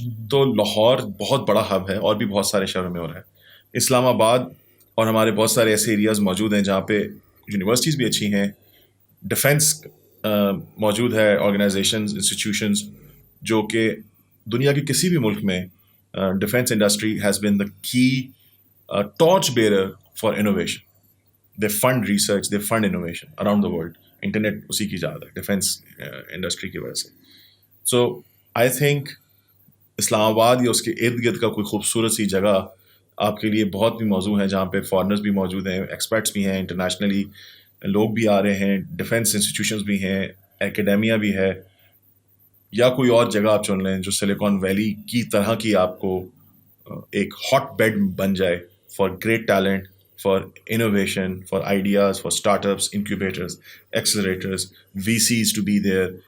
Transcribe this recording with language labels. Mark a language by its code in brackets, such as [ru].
[ur] تو لاہور بہت بڑا ہب ہے, اور بھی بہت سارے شہروں میں ہو رہا ہے. اسلام آباد اور ہمارے بہت سارے ایسے ایریاز موجود ہیں جہاں پہ یونیورسٹیز بھی اچھی ہیں, ڈیفینس موجود ہے, آرگنائزیشنز, انسٹیٹیوشنز, جو کہ دنیا کے کسی بھی ملک میں ڈیفینس انڈسٹری [en] Has been the key torch bearer for innovation. They fund research, they fund innovation around the world. [ur] Internet اسی کی ایجاد ہے ڈیفینس انڈسٹری کی وجہ سے. [en] so I think [ur] اسلام آباد یا اس کے ارد گرد کا کوئی خوبصورت سی جگہ آپ کے لیے بہت بھی موضوع ہیں, جہاں پہ فارنرز بھی موجود ہیں, ایکسپرٹس بھی ہیں, انٹرنیشنلی لوگ بھی آ رہے ہیں, ڈیفینس انسٹیٹیوشنز بھی ہیں, اکیڈیمیا بھی ہے, یا کوئی اور جگہ آپ چن لیں جو سلیکون ویلی کی طرح کی آپ کو ایک ہاٹ بیڈ بن جائے [en] for great talent, for innovation, for ideas, for startups, incubators, accelerators, VCs to be there,